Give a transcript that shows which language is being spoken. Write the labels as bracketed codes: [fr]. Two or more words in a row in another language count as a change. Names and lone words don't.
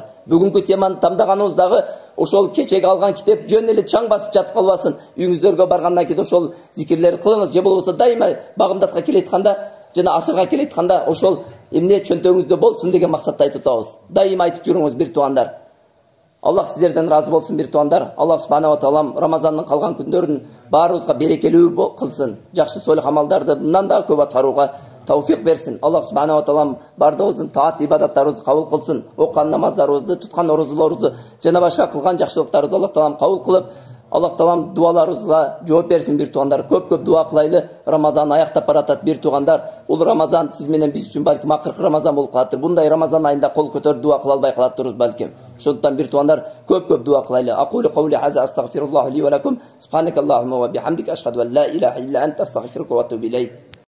[ky] Бүгүнкү теманы тамдаганыбыз дагы ошол кечеги алган китеп жөн эле чаң басып жатып калбасын. Үйүңүздөргө баргандан кийин ошол зикирлерди кылыңыз, же болбосо дайыма багымдатка келетканда жана асырга келетканда ошол эмне чөнтөгүңүздө болсун деген максатта айтып атабыз. Дайыма айтып жүрүңүз бир туугандар. Аллах сіздерден разы болсын бир туугандар. [ar] الله سبحانه و تعالى [ky] Рамазандын калган күндөрүн баарыбызга берекелүү кылсын. Жакшы солих амалдарды мындан да көп аткарууга тауфик берсин. [ar] الله سبحانه و تعالى [ky] бардыгыбыздын таат ибадаттарыбызды кабыл кылсын. Оккан намаздарыбызды, туткан орозолорубузду жана башка кылган жакшылыктарыбызды [ar] الله تعالى [ky] кабыл кылып, [ar] الله تعالى [ky] дуаларыбызга жооп берсин бир туугандар. Көп дуа кылайлы. Рамазан аяктап баратат бир туугандар. Бул Рамазан сиз менен биз үчүн балким акыркы Рамазан болуп калаттыр. Бундай Рамазан айында кол көтөрүп дуа кыла албай калаттырбыз балким. Ошондуктан бир туугандар көп дуа кылайлы. [ar] أقول قولي هذا أستغفر الله لي ولكم. سبحانك اللهم وبحمدك أشهد أن لا إله إلا أنت أستغفرك وأتوب إليك.